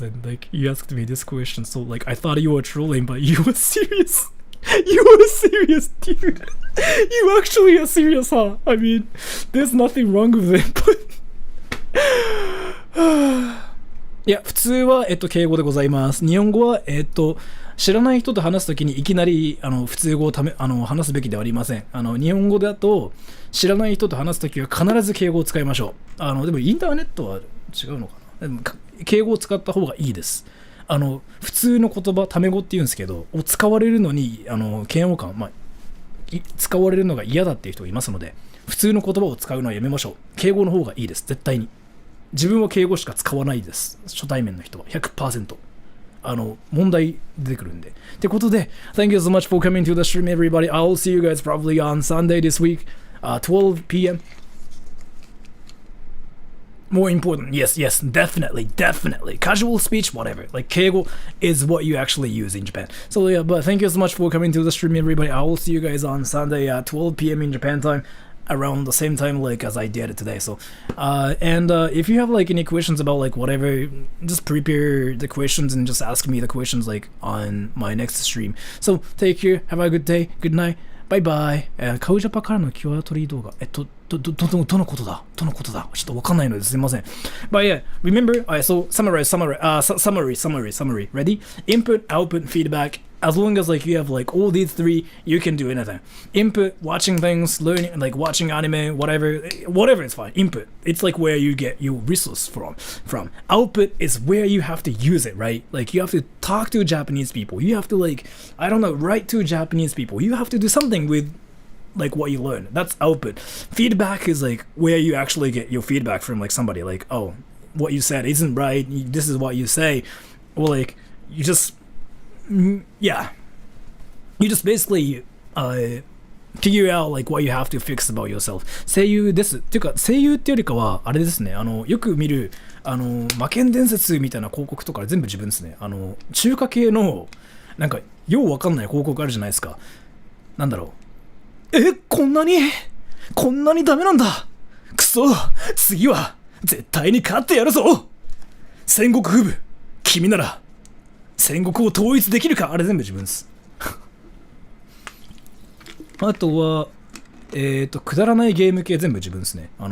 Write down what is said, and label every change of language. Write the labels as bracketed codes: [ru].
[en] And like you asked me this question, so like I thought you were trolling, but you were serious. You were serious, dude. You actually are serious, huh? I mean, there's nothing wrong with it, but [ja] いや、普通は、敬語でございます。日本語は、知らない人と話すときにいきなり普通語を話すべきではありません。日本語だと知らない人と話すときは必ず敬語を使いましょう。でもインターネットは違うのかな。でも敬語を使った方がいいです。普通の言葉、タメ語って言うんですけど、を使われるのに嫌悪感、使われるのが嫌だっていう人がいますので、普通の言葉を使うのはやめましょう。敬語の方がいいです、絶対に。自分は敬語しか使わないです、初対面の人は 100%。問題出てくるんで。ってことで、 [en] Thank you so much for coming to the stream, everybody. I'll see you guys probably on Sunday this week, 12 p.m. More important, yes, definitely. Casual speech, whatever. Like, 敬語 is what you actually use in Japan. So yeah, but thank you so much for coming to the stream, everybody. I will see you guys on Sunday at 12 p.m. in Japan time, around the same time like as I did it today. So, and if you have like any questions about like whatever, just prepare the questions and just ask me the questions like on my next stream. So take care, have a good day, good night, bye bye. [ja] カウジャパからのキュアトリー動画、どのことだちょっとわかんないのですいません。 [en] But yeah, remember, so summary. Ready? Input, output, feedback. As long as like you have like all these three, you can do anything. Input, watching things, learning, like watching anime, whatever is fine. Input, it's like where you get your resource from. Output is where you have to use it, right? Like you have to talk to Japanese people. You have to like, I don't know, write to Japanese people. You have to do something with like what you learn. That's output. Feedback is like where you actually get your feedback from like somebody like, oh, what you said isn't right, this is what you say, or like you just basically figure out like what you have to fix about yourself. [ja] 声優です。っていうか声優ってよりかはあれですね、よく見る魔剣伝説みたいな広告とか全部自分ですね。中華系のなんかようわかんない広告あるじゃないですか。なんだろう、こんなにダメなんだ、くそ、次は絶対に勝ってやるぞ、戦国風部、君なら戦国を統一できるか。あれ全部自分ですあとはくだらないゲーム系全部自分ですね。